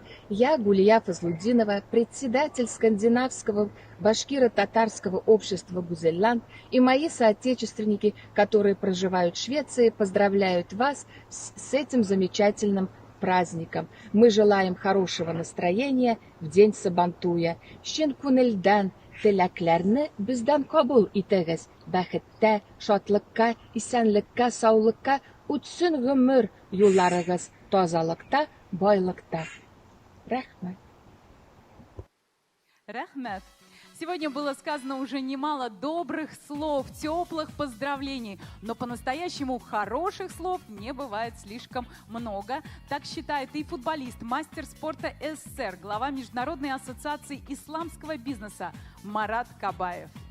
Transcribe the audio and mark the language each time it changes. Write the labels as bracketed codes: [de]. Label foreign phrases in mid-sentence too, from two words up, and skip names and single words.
[ru] Я, Гулия Фазлудинова, председатель скандинавского башкиро-татарского общества Гузельланд, и мои соотечественники, которые проживают в Швеции, поздравляют вас с этим замечательным праздником. Мы желаем хорошего настроения в день Сабантуя. [tt] Щенкунельдан теләкләрне бездән кабул итегез. Бәхеттә, шатлыкка, исәнлеккә, саулыкка үтсен гомер юлларыгыз, тазалыкта, байлыкта. Рәхмәт. Рахмет. [ru] Сегодня было сказано уже немало добрых слов, теплых поздравлений, но по-настоящему хороших слов не бывает слишком много. Так считает и футболист, мастер спорта СССР, глава Международной ассоциации исламского бизнеса Марат Кабаев.